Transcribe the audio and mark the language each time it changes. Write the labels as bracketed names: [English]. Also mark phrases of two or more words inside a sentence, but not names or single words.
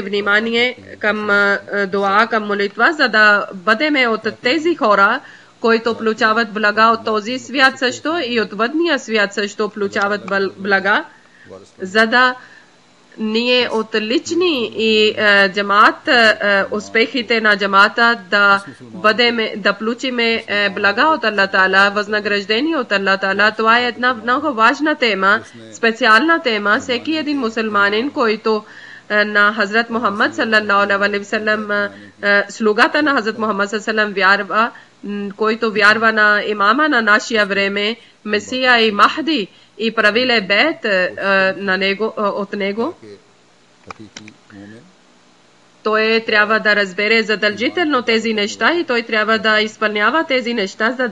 [Bulgarian] внимание към дуа, към молитва, за да бъдеме от тези хора, които получават блага от този свят също и от въдния свят също получават блага, за да ние от лични и джамаат, успехите на джамаата да получиме блага от Аллах Таала, възнаграждение от Аллах Таала. Това е една много важна тема, специална тема. Всеки един мусулманин, който на Хазрат Мухаммад [Arabic] صلى الله عليه و سلم, [Bulgarian] слугата на Хазрат Мухаммад [Arabic] صلى الله عليه و سلم [Bulgarian] вярва, който вярва на имама на нашия време, Месия и Махди, и правиле бед от него, той трябва да разбере задължително тези неща и той трябва да изпълнява тези неща,